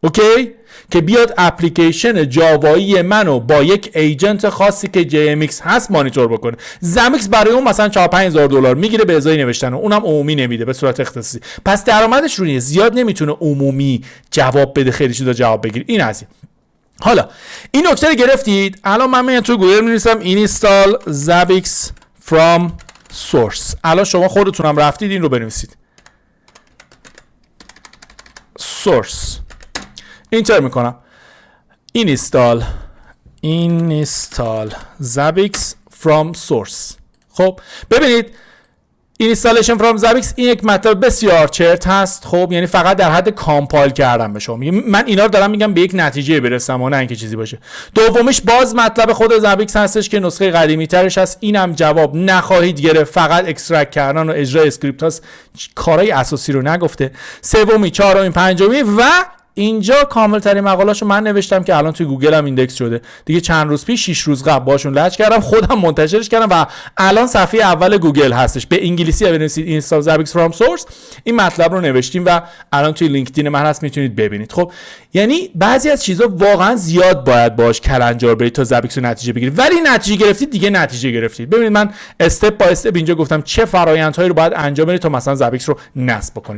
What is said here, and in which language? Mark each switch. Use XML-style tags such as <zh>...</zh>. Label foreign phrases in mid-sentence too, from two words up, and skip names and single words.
<fa>اوکی، که بیاد اپلیکیشن جاوایی منو با یک ایجنت خاصی که JMX هست مانیتور بکنه. زمیکس برای اون مثلا 4-5,000 دلار میگیره به ازای نوشتن، اونم عمومی نمیده، به صورت اختصاصی. پس درآمدش رو زیاد نمیتونه عمومی جواب بده، خیلی چیزا جواب بگیره. این از این. حالا این نکته رو گرفتید. الان من میام تو گوگل می‌نویسم</fa> <en>install Zabbix from source.</en> <fa>الان شما خودتونم رفتید این رو بنویسید. source اینتر میکنم.</fa> <en>install Zabbix from source.</en> <fa>خب ببینید</fa> <en>installation from Zabbix</en> <fa>این یک مطلب بسیار چرت هست. خب یعنی فقط در حد کامپایل کردن به شما میگم. من اینا رو دارم میگم به یک نتیجه برسم و نه اینکه چیزی باشه. دومیش باز مطلب خود Zabbix هستش که نسخه قدیمی ترش هست. اینم جواب نخواهید گرفت، فقط اکسترکت کردن و اجرای اسکریپت هست، کارهای اساسی رو نگفته. سومی، چهارمی، پنجمی و اینجا کامل ترین مقاله‌اشو من نوشتم که الان توی گوگل هم ایندکس شده. دیگه چند روز پیش 6 روز قبل باشون لچ کردم، خودم منتشرش کردم و الان صفحه اول گوگل هستش. به انگلیسی بنویسید</fa> <en>install Zabbix from source،</en> <fa>این مطلب رو نوشتیم و الان توی لینکدین من هست، میتونید ببینید. خب یعنی بعضی از چیزا واقعا زیاد باید باش کلنجار برید تا Zabbix رو نتیجه بگیرید، ولی نتیجه گرفتید دیگه نتیجه گرفتید. ببینید من استپ با استپ اینجا گفتم چه فرآیندهایی رو باید انجام بدید تا مثلا Zabbix رو نصب بکنید.</fa>